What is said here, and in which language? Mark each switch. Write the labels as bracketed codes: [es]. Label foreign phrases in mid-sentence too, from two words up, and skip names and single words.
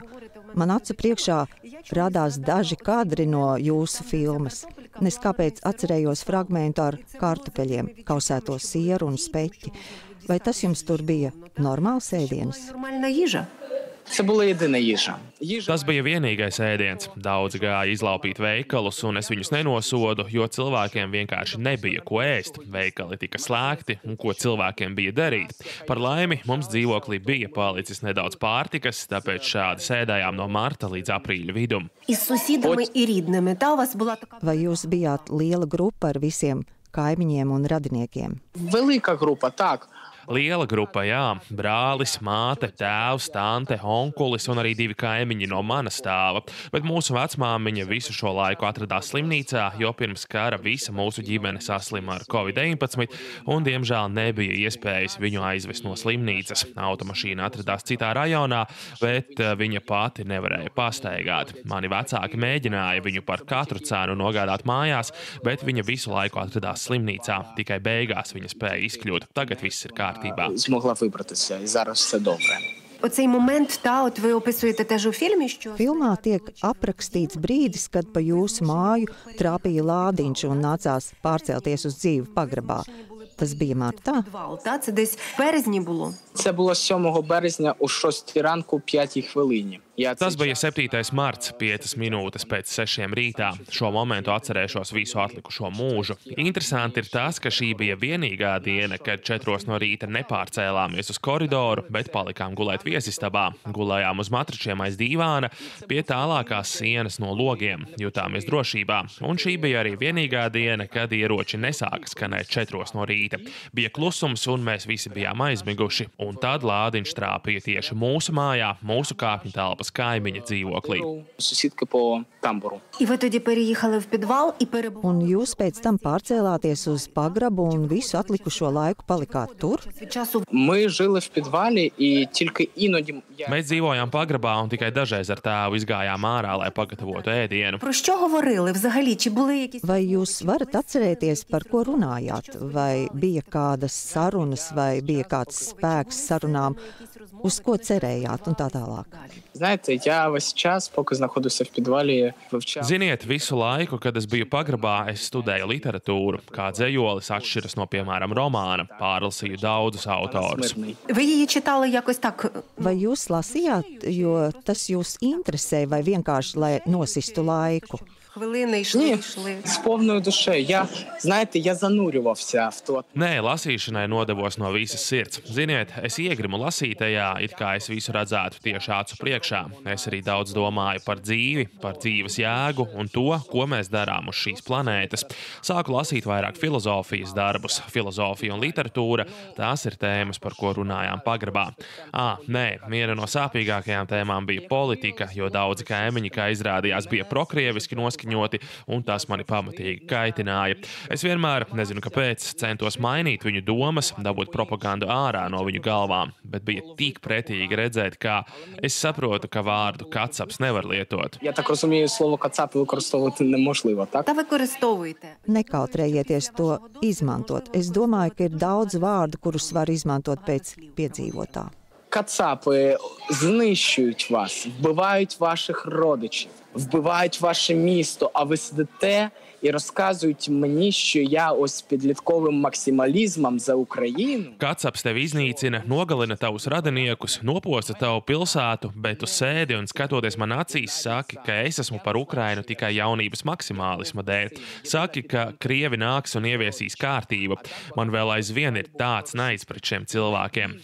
[lv] Man acu priekšā rādās daži kadri no jūsu filmas. Es kāpēc atcerējos fragmentu ar kartupeļiem, kausēto sieru un speķi. Vai tas jums tur bija normāls ēdiens? [uk] нормальна їжа. Це була єдина їжа. [lv] Tas bija vienīgais ēdiens. Daudzi gāja izlaupīt veikalus, un es viņus nenosodu, jo cilvēkiem vienkārši nebija ko ēst. Veikali tika slēgti, un ko cilvēkiem bija darīt. Par laimi, mums dzīvoklī bija palicis nedaudz pārtikas, tāpēc šādi sēdējām no marta līdz aprīļa vidum. [uk] Із сусідами і рідними. Та у вас була така... [lv] Vai jūs bijāt liela grupa ar visiem kaimiņiem un radiniekiem? [uk] Велика група, так. [lv] Liela grupa, jā. Brālis, māte, tēvs, tante, onkulis un arī 2 kaimiņi no mana stāva. Bet mūsu vecmāmiņa visu šo laiku atradās slimnīcā, jo pirms kara visa mūsu ģimene saslima ar Covid-19 un, diemžēl, nebija iespējas viņu aizvest no slimnīcas. Automašīna atradās citā rajonā, bet viņa pati nevarēja pastaigāt. Mani vecāki mēģināja viņu par katru cenu nogādāt mājās, bet viņa visu laiku atradās slimnīcā. Tikai beigās viņa spēja izkļūt. Tagad viss ir kārtībā. [uk] Змогла вибратися, і зараз все добре. Оцей момент, от ви описуєте теж у фільмі, що... [lv] Filmā tiek aprakstīts brīdis, kad pa jūsu māju trāpīja lādiņš un nācās pārcelties uz dzīvi pagrabā. Tas bija martā? [uk] Це десь в березні було. Це було 7 березня о 6 ранку 5 хвилині. [lv] Tas bija 7. marts, 5 minūtes pēc 6 rītā. Šo momentu atcerēšos visu atlikušo mūžu. Interesanti ir tas, ka šī bija vienīgā diena, kad 4 no rīta nepārcēlāmies uz koridoru, bet palikām gulēt viesistabā. Gulējām uz matračiem aiz dīvāna, pie tālākās sienas no logiem, jutāmies drošībā. Un šī bija arī vienīgā diena, kad ieroči nesāka skanēt 4 no rīta. Bija klusums un mēs visi bijām aizmiguši. Un tad lādiņš trāpīja tieši mūsu mājā, mūsu kāpņu telpas kaimiņa dzīvoklī. [uk] Сусідки по тамбуру. І ви тоді переїхали в підвал і перебували. [lv] Un jūs pēc tam pārcēlāties uz pagrabu un visu atlikušo laiku palikāt tur? [uk] Від часу Ми жили в підвалі, і тільки іноді... [lv] Mēs dzīvojām pagrabā un tikai dažreiz ar tēvu izgājām ārā, lai pagatavotu ēdienu. [uk] про що говорили взагалі? Чи були якісь... [lv] Vai jūs varat atcerēties, par ko runājāt? Vai bija kādas sarunas, vai bija kāds spēks sarunām, uz ko cerējāt un tā tālāk? [uk] Знаєте, я весь час, поки знаходився в підвалі, вивчав... [lv] Ziniet, visu laiku, kad es biju pagrabā, es studēju literatūru. Kā dzējolis atšķiras no, piemēram, romāna. Pārlasīju daudzus autorus. [uk] Ви її читали якось так? [lv] Vai jūs lasījāt, jo tas jūs interesē, vai vienkārši, lai nosistu laiku? [uk] хвилини йшли. З повною душею. Я занурювався в to. [lv] Nē, lasīšanai nodevos no visas sirds. Ziniet, es iegrimu lasīt tajā, it kā es visu redzētu tieši acu priekšā. Es arī daudz domāju par dzīvi, par dzīves jēgu un to, ko mēs darām uz šīs planētas. Sāku lasīt vairāk filozofijas darbus. Filozofija un literatūra - tās ir tēmas, par ko runājām pagrabā. Nē, viena no sāpīgākajām tēmām bija politika, jo daudzi kaimiņi, kā izrādījās, bija prokrieviski noskaņoti, un tas mani pamatīgi kaitināja. Es vienmēr, nezinu kāpēc, centos mainīt viņu domas, dabūt propagandu ārā no viņu galvām, bet bija tik pretīgi redzēt, kā es saprotu, ka vārdu kacaps nevar lietot. [uk] Я так розумію, слово кацап використовувати неможливо, так? Та використовуйте. [lv] Nekautrējieties to izmantot. Es domāju, ka ir daudz vārdu, kurus var izmantot pēc piedzīvotā. [uk] Кацапи знищують вас, вбивають ваших родичів, вбивають ваше місто, а ви сидите і розказують мені, що я ось підлітковим максималізмом за Україну. [lv] Kacaps tevi iznīcina, nogalina tavus radiniekus, noposta tavu pilsētu, bet tu sēdi un skatoties man acīs saki, ka es esmu par Ukrainu tikai jaunības maksimālisma dēļ. Saki, ka Krievi nāks un ieviesīs kārtību. Man vēl aizvien ir tāds naids pret šiem cilvēkiem.